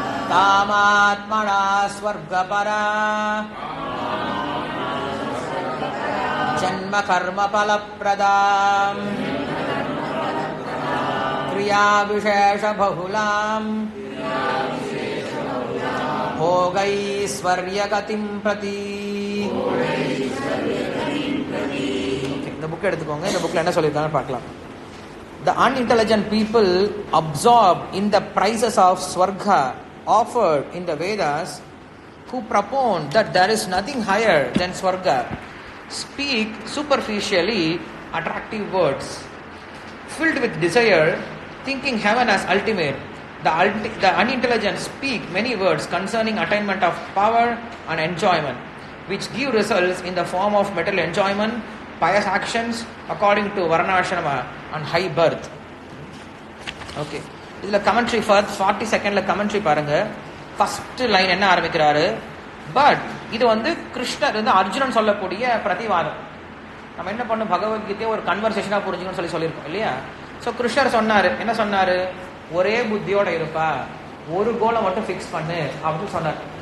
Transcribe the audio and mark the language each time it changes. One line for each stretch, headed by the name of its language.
Sanskrit: காமாத்மனா ஸ்வர்கபரா ஜன்ம கர்ம பலப்ரதாம் கிரியா விசேஷ பகுலாம் போகைஸ்வர்யகதிம் பிரதி.
Tamil: இந்த புக் எடுத்துக்கோங்க. இந்த புக்ல என்ன சொல்லியிருக்காங்க பார்க்கலாம்.
English: The unintelligent people absorbed in the prices of Swarga offered in the Vedas, who propound that there is nothing higher than Swarga, speak superficially attractive words. Filled with desire, thinking heaven as ultimate, the unintelligent speak many words concerning attainment of power and enjoyment, which give results in the form of material enjoyment, pious actions according to varnashrama and high birth.
Tamil: Okay, இதுல commentary 42nd commentary பாருங்க. First line என்ன ஆரம்பிக்கிறாரு, but இது வந்து கிருஷ்ணர் வந்து அர்ஜுனன் சொல்லக்கூடிய பிரதிவாதம். நம்ம என்ன பண்ணோம், பகவத்கீதையை ஒரு கன்வர்சேஷனா புரிஞ்சுக்கணும்னு சொல்லியிருக்கோம் இல்லையா. ஸோ கிருஷ்ணர் சொன்னாரு, என்ன சொன்னாரு, ஒரே புத்தியோட இருப்பா, ஒரு கோலை மட்டும் ஃபிக்ஸ் பண்ணு அப்படின்னு சொன்னார்.